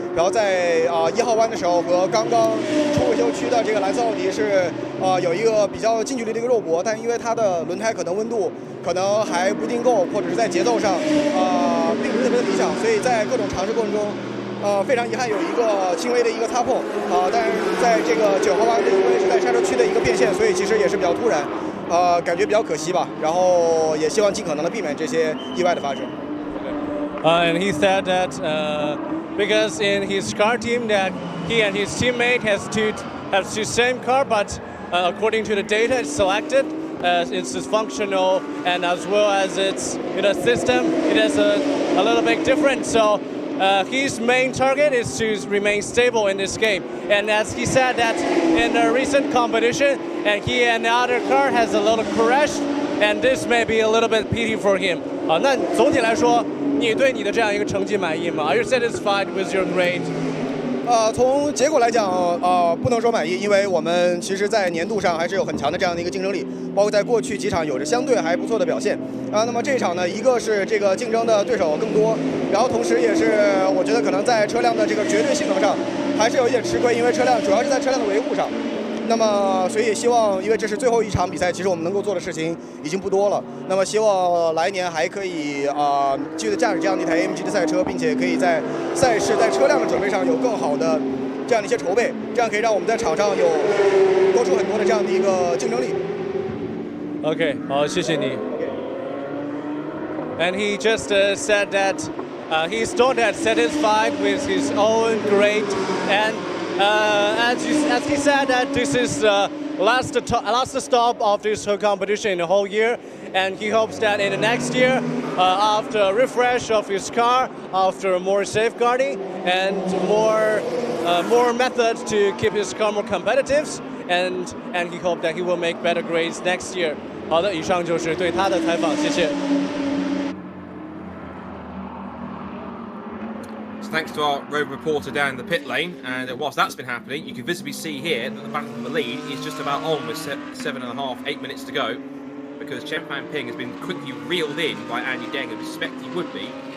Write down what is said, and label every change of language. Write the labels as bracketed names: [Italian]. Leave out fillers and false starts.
[Chinese] 然后在1号弯的时候和刚刚出维修区的这个蓝色奥迪是有一个比较近距离的一个肉搏，但因为它的轮胎可能温度可能还不一定够，或者是在节奏上并不是特别的理想，所以在各种尝试过程中。非常遗憾有一个轻微的一个擦碰但是在这个9号弯因为是在刹车区的一个变线，所以其实也是比较突然，感觉比较可惜吧。然后也希望尽可能的避免这些意外的发生。 [English] And he said that because in his car team that he and his teammate have the same car, but according to the data it's selected. It's functional and as well as its system, it is a little bit different. So his main target is to remain stable in this game. And as he said that in a recent competition, and he and the other car has a little crash, and this may be a little bit pity for him. [Chinese] 那总体来说，你对你的这样一个成绩满意吗？ [English] Are you satisfied with your grade? [Chinese] 从结果来讲，不能说满意，因为我们其实，在年度上还是有很强的这样的一个竞争力，包括在过去几场有着相对还不错的表现。那么这一场呢，一个是这个竞争的对手更多，然后同时也是我觉得可能在车辆的这个绝对性能上还是有一点吃亏，因为车辆主要是在车辆的维护上。那么，所以希望，因为这是最后一场比赛，其实我们能够做的事情已经不多了。那么，希望来年还可以继续的驾驶这样的一台 AMG 的赛车，并且可以在赛事、在车辆的准备上有更好的这样的一些筹备，这样可以让我们在场上有多出很多的这样的一个竞争力。 OK， 好，谢谢你。 [English] And he just said that he's not that satisfied with his own grade, and as he said that this is last stop of this whole competition in the whole year, and he hopes that in the next year, after a refresh of his car, after more safeguarding and more methods to keep his car more competitive, and he hopes that he will make better grades next year. [Chinese] 好的，以上就是对他的采访，谢谢。 [English] Thanks to our road reporter down in the pit lane, and whilst that's been happening, you can visibly see here that the battle for the lead is just about on with 8 minutes to go, because Chen Fan Ping has been quickly reeled in by Andy Deng, and we suspect he would be.